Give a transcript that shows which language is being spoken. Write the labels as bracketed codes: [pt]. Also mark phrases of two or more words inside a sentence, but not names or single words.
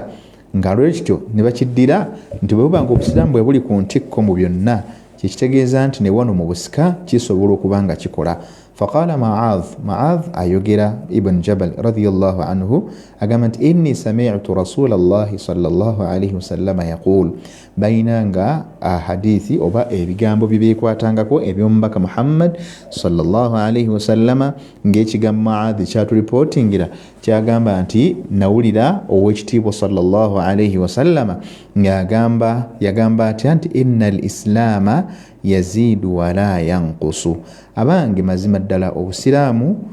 [lg] Nga lwekityo ne bakiddira nti bwe bubanga obusiraamu bwe buli ku ntikko mu byonna, kitegeeza nti ne wano mu busika kisobola okuba nga kikola. [ar] فقال معاذ ayogera ابن جبل رضي الله عنه [lg] agamba nti [ar] إني سمعت رسول الله صلى الله عليه وسلم يقول, [lg] bainanga hadithi oba ebigambo bibeekwatangako eby'omubaka Muhammad [ar] صلى الله عليه وسلم [lg] ng'ekigambo Mu'adh kyaturipotingira kyagamba nti nawulira ow'ekitiibwa sallallahu alayhi wasallama yagamba atya nti [ar] إن الإسلام يزيد ولا ينقص, [lg] abange mazima ddala obusiraamu